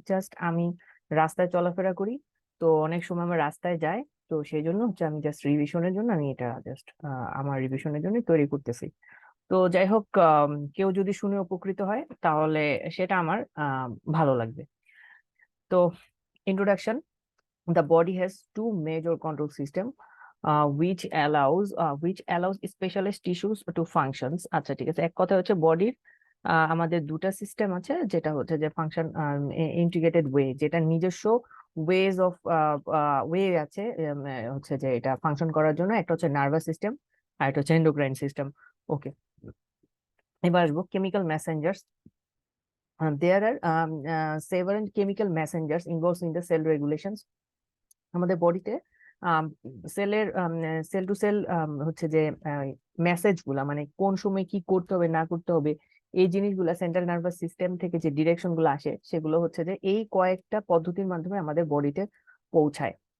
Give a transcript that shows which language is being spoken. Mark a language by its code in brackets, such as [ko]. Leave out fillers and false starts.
[bn] Just আমি রাস্তায় চলাফেরা করি, তো অনেক সময় আমার রাস্তায় যায়, তো সেই জন্য হচ্ছে আমি জাস্ট রিভিশনের জন্য আমি এটা জাস্ট আমার রিভিশনের জন্য তৈরি করতেছি। তো যাই হোক, কেউ যদি শুনে উপকৃত হয় তাহলে সেটা আমার ভালো লাগবে। [en] তো introduction. The body has two major control system, which allows specialist tissues to functions. [bn] আচ্ছা, ঠিক আছে। এক কথা হচ্ছে বডির আমাদের দুটা সিস্টেম আছে, যেটা হচ্ছে যে ফাংশন ইন্টিগ্রেটেড ওয়ে, যেটা নিজস্ব ওয়েজ অফ ওয়ে আছে, হচ্ছে যে এটা ফাংশন করার জন্য। একটা হচ্ছে নার্ভাস সিস্টেম, আর একটা হচ্ছে এন্ডোক্রাইন সিস্টেম। ওকে, এবার আসবো chemical messengers. [en] There are several chemical messengers involved in the cell regulations. [bn] আমাদের বডিতে সেলের সেল টু সেল হচ্ছে যে মেসেজ গুলা, মানে কোন সময় কি করতে হবে না করতে হবে, এই জিনিসগুলা সেন্ট্রাল নার্ভাস সিস্টেম থেকে যে ডিরেকশন গুলো আসে, সেগুলো হচ্ছে যে এই কয়েকটা পদ্ধতির মাধ্যমে আমাদের বডিতে পৌঁছায়।